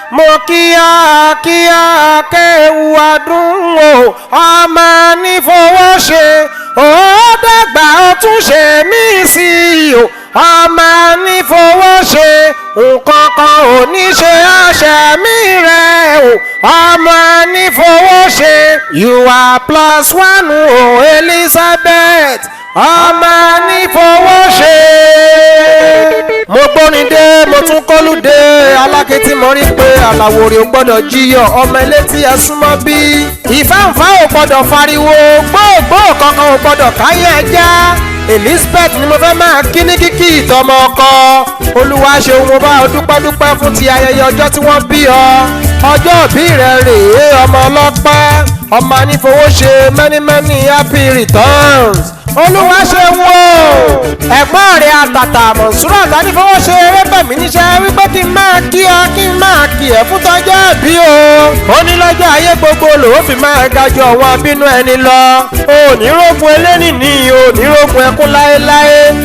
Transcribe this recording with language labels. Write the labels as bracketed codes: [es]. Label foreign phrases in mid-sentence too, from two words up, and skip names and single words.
[yo] Mo kí ọ, kí ọ, kéwu ọdún o, ọmọ ní fowó ṣe. Ó dàgbà, ó tún ṣe mí sí i o, ọmọ ní fowó ṣe. Nǹkan kan ò ní ṣe ọṣẹ mi rẹ o, ọmọ ní fowó ṣe. [en] You are plus one o, Elizabeth, [yo] ọmọ ní fowó ṣe. Mo gbórin dé, mo tún kólú dé, alákìtì mo rí pé àlàwò rẹ̀ ò gbọ́dọ̀ jíyọ̀, ọmọ ilé tí ẹ súnmọ́ bí. Ìfáǹfá ò gbọ́dọ̀ fariwo, gbóògbó kankan ò gbọ́dọ̀ káyé ẹja. Elizabeth ni mo fẹ́ máa kí ní kíkí ìtọ́mọ ọkọ. Olúwa ṣeun, mo bá ọ dúpẹ́ dúpẹ́ fún ti ayẹyẹ ọjọ́ tí wọ́n bí ọ. Ọjọ́ ìbí rẹ rèé, ọmọ ọlọ́pẹ́, ọmọ anífowóṣe, [en] many, many happy returns. [yo] Olúwa ṣeun o. Ẹ̀gbọ́n rẹ̀ àtàtà Mọ̀nsúrà Tanífowóṣe Erébẹ̀mí níṣẹ́ wípé kí n máa kí ọ, kí n máa kí ẹ fún tọjọ́ ìbí o. Ó ní lọ́jọ́ ayé gbogbo lòó fi máa ga ju àwọn abínú ẹni lọ. O ò ní rógun eléni ní, o ò ní rógun ẹkún láéláé.